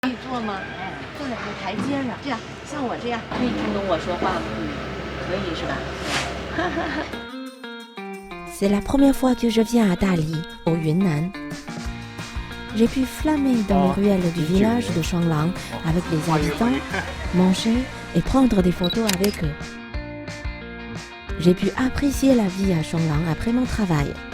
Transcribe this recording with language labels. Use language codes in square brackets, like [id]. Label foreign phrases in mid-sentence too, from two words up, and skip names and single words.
[zh] 可以坐吗？坐在这个台阶上，这样像我这样可以听懂我说话吗？可以是吧 [fr] ？C'est la première fois que je viens à Dali, au Yunnan. J'ai pu flâner dans les ruelles du village de Shanglang avec les habitants, manger et prendre des photos avec eux. J'ai pu apprécier la vie à Shanglang après mon travail.